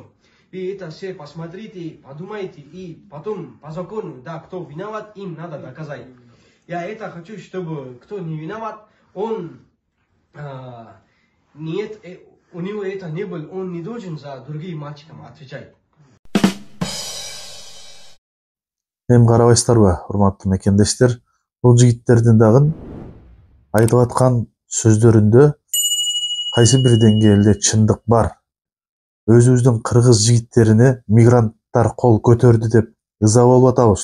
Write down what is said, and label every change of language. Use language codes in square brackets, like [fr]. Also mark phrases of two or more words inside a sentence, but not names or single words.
[ru] И это все посмотрите, подумайте, и потом по закону, да, кто виноват, им надо доказать. Я это хочу, чтобы кто не виноват, он нет, у него это не было, он не должен за другим мальчикам отвечать. [ky] Эми карабайсыздарбы, урматтуу мекендештер, Бул жигиттердин дагы айтып аткан сөздөрүндө кайсы бир деңгээлде чындык бар. Өзүбүздүн кыргыз жигиттерине мигранттар кол көтөрдү деп ыза болуп атабыз.